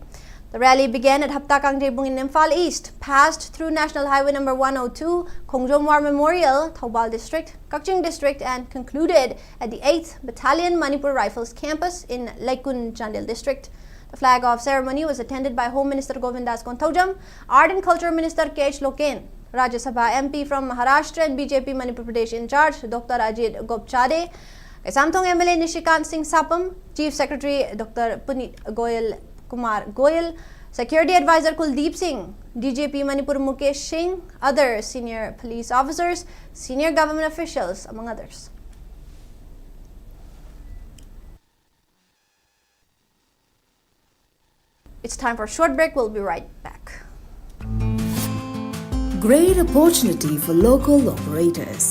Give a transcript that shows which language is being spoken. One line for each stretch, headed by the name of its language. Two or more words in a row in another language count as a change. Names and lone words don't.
English: The rally began at Haptakang Jaibung in Imphal East, passed through National Highway number 102, Khongjom War Memorial, Thoubal District, Kakching District, and concluded at the 8th Battalion Manipur Rifles campus in Laikun Chandel District. The flag-off ceremony was attended by Home Minister Govindas Kontaujam, Art and Culture Minister K.H. Loken, Rajya Sabha MP from Maharashtra and BJP Manipur Pradesh in charge, Dr. Ajit Gopchade, Samthong MLA Nishikant Singh Sapam, Chief Secretary Dr. Punit Kumar Goyal, Security Advisor Kuldeep Singh, DJP Manipur Mukesh Singh, other senior police officers, senior government officials, among others. It's time for a short break. We'll be right back. Great opportunity for local operators.